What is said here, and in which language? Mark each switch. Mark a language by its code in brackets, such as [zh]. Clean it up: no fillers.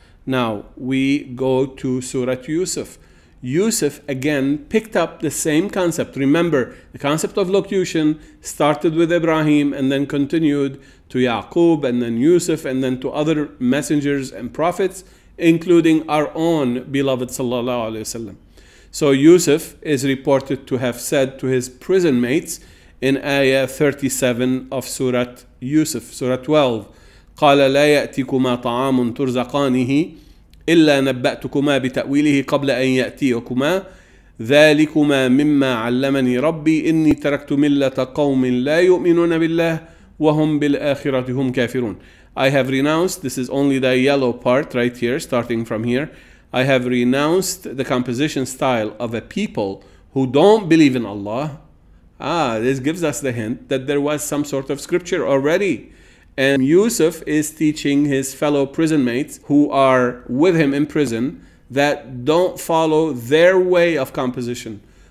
[en] Now we go to Surah Yusuf. Yusuf again picked up the same concept. Remember, the concept of locution started with Ibrahim and then continued to Yaqub and then Yusuf and then to other messengers and prophets, including our own beloved sallallahu alaihi wasallam. So Yusuf is reported to have said to his prison mates in ayah 37 of Surah Yusuf, Surah 12, [ar] قال لا يأتيكما طعام ترزقانه إلا نبأتكما بتأويله قبل أن يأتيكما ذلكما مما علمني ربي إني تركت ملة قوم لا يؤمنون بالله وهم بالآخرة هم كافرون. [en] I have renounced, this is only the yellow part right here, starting from here. I have renounced the composition style of a people who don't believe in Allah. This gives us the hint that there was some sort of scripture already. And Yusuf is teaching his fellow prison mates who are with him in prison that don't follow their way of composition.